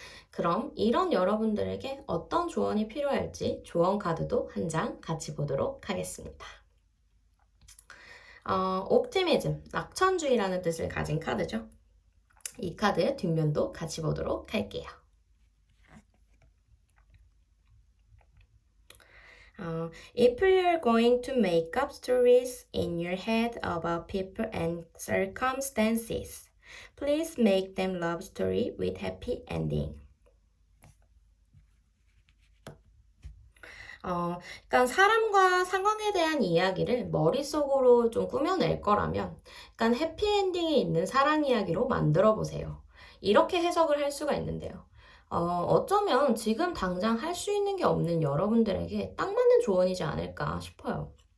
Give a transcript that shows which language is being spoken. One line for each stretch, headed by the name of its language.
Korean: 그럼 이런 여러분들에게 어떤 조언이 필요할지 조언 카드도 한 장 같이 보도록 하겠습니다. 옵티미즘, 낙천주의라는 뜻을 가진 카드죠. 이 카드의 뒷면도 같이 보도록 할게요.
English: If you're going to make up stories in your head about people and circumstances, please make them love story with happy ending.
Korean: 그러니까 사람과 상황에 대한 이야기를 머릿속으로 좀 꾸며낼 거라면, 그러니까 해피엔딩이 있는 사랑 이야기로 만들어 보세요. 이렇게 해석을 할 수가 있는데요. 어쩌면 지금 당장 할 수 있는 게 없는 여러분들에게 딱 맞는 조언이지 않을까 싶어요.